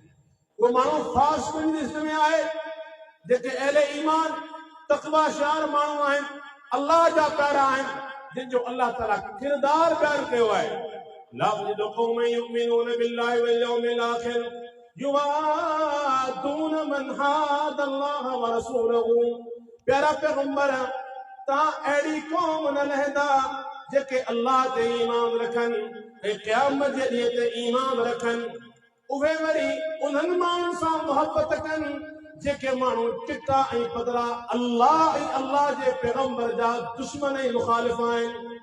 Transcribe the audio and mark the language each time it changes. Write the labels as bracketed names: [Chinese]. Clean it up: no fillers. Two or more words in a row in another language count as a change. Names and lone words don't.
[Sindhi] उहो माण्हू फासिक जी लिस्ट में आहे। जेके अहले ईमान तक़वा शार माण्हू आहिनि, अल्लाह जा प्यारा आहिनि, जिन जो अल्लाह ताला किरदार बयान कयो आहे। [Arabic] لا تجد قوما يؤمنون بالله و اليوم الآخر يوادون من حاد الله و رسوله, [Sindhi] प्यारा पैगंबर तव्हां अहिड़ी क़ौम न लहंदा जेके अल्लाह ते ईमान रखनि ऐं क़यामत जे ॾींहं ते ईमान रखनि। उहे वरी उन्हनि माण्हुनि सां मोहबत कनि जेके माण्हू चिटा ऐं पदरा अल्लाह ऐं अल्लाह जे पैगंबर जा दुश्मन ऐं मुखालिफ़ आहिनि।